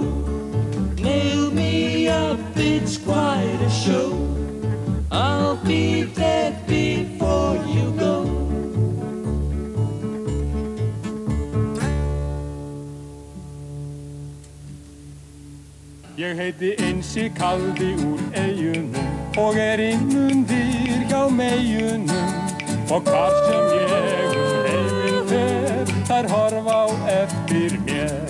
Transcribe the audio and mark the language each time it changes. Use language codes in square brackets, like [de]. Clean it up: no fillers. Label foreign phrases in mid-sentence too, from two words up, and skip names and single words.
[en] Nail me up, it's quite a show. I'll be dead before you go. [is] Ég heiti Einsi kaldi úr eyjunum og innundir hjá meyjunum. Og hvar sem ég heiminn fer, þær horfa á eftir mér.